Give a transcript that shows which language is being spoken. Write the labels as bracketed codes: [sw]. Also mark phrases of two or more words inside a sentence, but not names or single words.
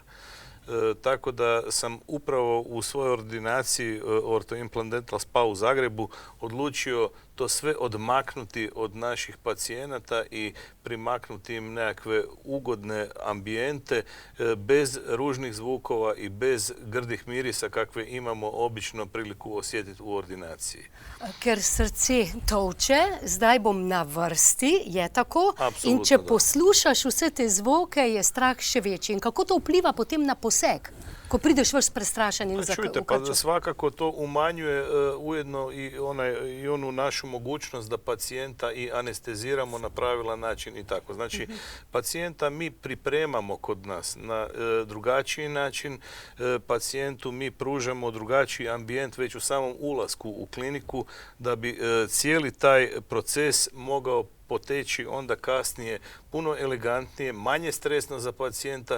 [hr] Tako da sam upravo u svojoj ordinaciji Orthoimplant Dental Spa u Zagrebu odlučio to sve odmaknuti od naših pacijenata i primaknuti im nekakve ugodne ambijente bez ružnih zvukova i bez grdih mirisa kakve imamo obično priliku osjetiti u ordinaciji. [sl] Ker srce tolče, zdaj bom na vrsti, je tako? Absolutno, in če poslušaš vse te zvoke, je strah še večji. In kako to vpliva potem na poseg? Ko prideš vrš prestrašen in zakačen. [hr] Čujte, pa svakako to umanjuje ujedno i onu našu mogućnost da pacijenta i anesteziramo na pravilan način i tako. Znači, pacijenta mi pripremamo kod nas na drugačiji način, pacijentu mi pružamo drugačiji ambijent već u samom ulasku u kliniku da bi cijeli taj proces mogao poteći onda kasnije puno elegantnije, manje stresno za pacijenta.